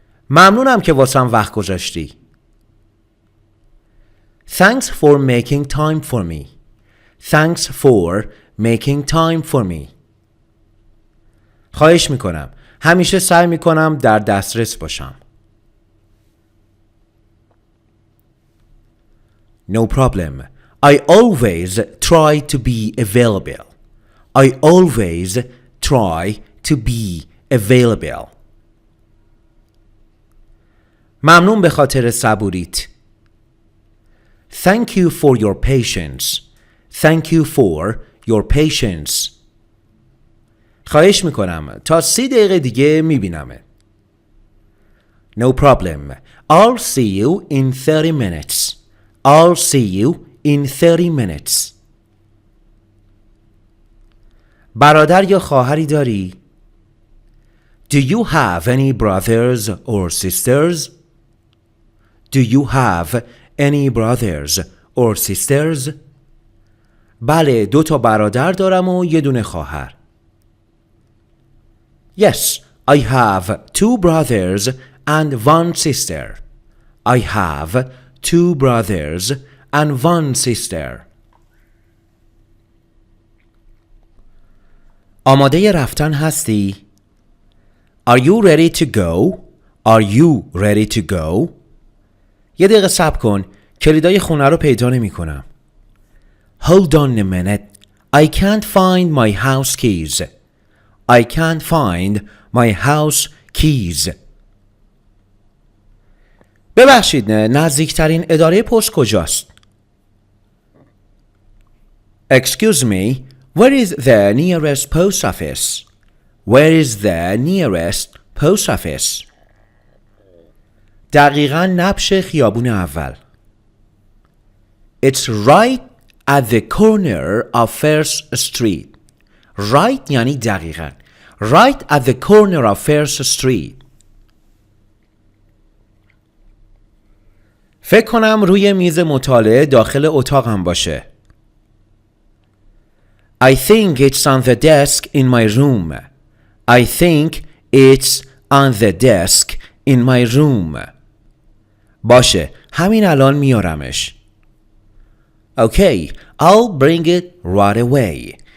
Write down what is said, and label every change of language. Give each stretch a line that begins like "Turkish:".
Persian: ممنونم که واسم وقت گذاشتی.
English: Thanks for making time for me. Thanks for making time for me.
Persian: خواهش میکنم. همیشه سعی میکنم در دسترس باشم.
English: No problem. I always try to be available. I always try to be available.
Persian: ممنون به خاطر صبوریت.
English: Thank you for your patience. Thank you for your patience.
Persian: خواهش میکنم. تا 30 دقیقه دیگه میبینمت.
English: No problem. I'll see you in 30 minutes. I'll see you in 30 minutes.
Persian: برادر یا خواهری داری؟
English: Do you have any brothers or sisters? Do you have any brothers or sisters?
Persian: بله 2 تا برادر دارم و 1 دونه خواهر.
English: Yes, I have 2 brothers and 1 sister. I have 2 brothers and 1 sister.
Persian: آماده رفتن هستی؟
English: Are you ready to go? Are you ready to go?
Persian: 1 دقیقه صبر کن. کلیدای خونه رو پیدا نمی کنم.
English: Hold on a minute. I can't find my house keys. I can't find my house keys.
Persian: ببخشید نزدیکترین اداره پست کجاست؟
English: Excuse me, where is the nearest post office? Where is the nearest post office?
Persian: دقیقاً نبش خیابون اول.
English: It's right at the corner of First Street.
Persian: Right یعنی دقیقاً.
English: Right at the corner of First Street.
Persian: فکر کنم روی میز مطالعه داخل اتاقم باشه.
English: I think it's on the desk in my room. I think it's on the desk in my room.
Persian: باشه همین الان میارمش.
English: Okay, I'll bring it right away.